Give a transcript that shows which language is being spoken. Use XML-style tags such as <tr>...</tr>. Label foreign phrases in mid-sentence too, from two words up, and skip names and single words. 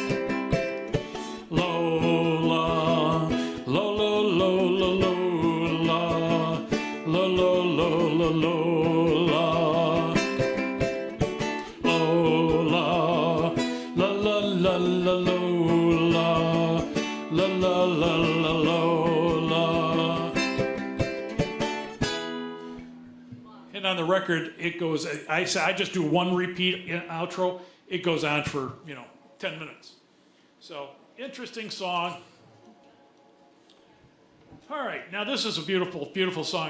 <en>Lola, Lola, Lola, Lola, Lola, Lola, Lola. La la la la Lola, la la la la Lola. And on the record, it goes. I just do one repeat outro. It goes on for 10 minutes. So interesting song. All right, now this is a beautiful, beautiful song.</en>